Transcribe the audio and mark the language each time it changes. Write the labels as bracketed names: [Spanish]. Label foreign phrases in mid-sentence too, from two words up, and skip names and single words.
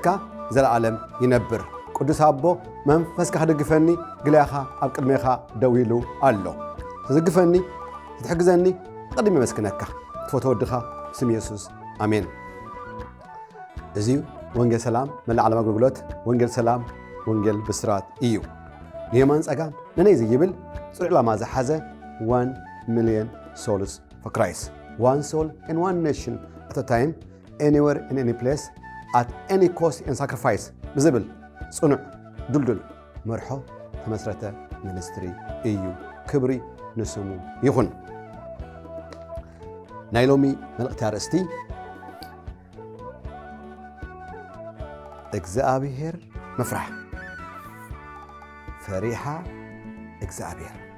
[Tigrinya] ዘለዓለም ይነብር። ቅዱስ ኣቦ መንፈስካ ክድግፈኒ ግልያኻ ኣብ ቅድሜኻ ደው ኢሉ ኣሎ። ትዝግፈኒ ትሕግዘኒ ቀዲም መስክነካ ትፈትዎ ወድኻ ስም ኢየሱስ ኣሜን። እዚ ወንጌል ሰላም መላእ ዓለም ኣገልግሎት ወንጌል ሰላም ወንጌል ብስራት እዩ። ንየማን ጸጋም ንነይ ዝይብል ጽሩዕ ዕላማ ዝሓዘ [English] 1 million souls for Christ. One soul in one nation at a time, anywhere in any place, at any cost and sacrifice. [Tigrinya] ብዝብል ጽኑዕ ዱልዱል መርሖ ተመስረተ ሚኒስትሪ እዩ። ክብሪ ንስሙ ይኹን። ናይ ሎሚ መልእኽቲ ኣርእስቲ እግዚአብሔር መፍራሕ ፈሪሃ እግዚአብሔር